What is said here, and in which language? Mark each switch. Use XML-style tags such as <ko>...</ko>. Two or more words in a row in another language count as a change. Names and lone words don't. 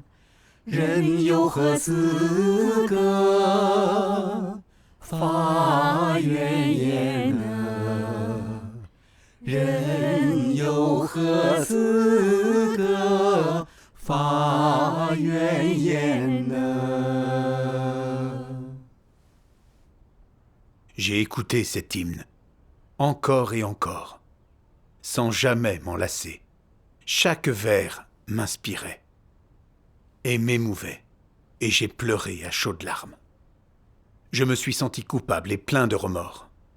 <zh>人有何资格发怨言呢？人有何资格发怨言呢？</zh> <fr>J'ai écouté cet hymne, encore et encore, sans jamais m'en lasser. Chaque vers m'inspirait et m'émouvait, et j'ai pleuré à chaudes larmes. Je me suis senti coupable et plein de remords.</fr>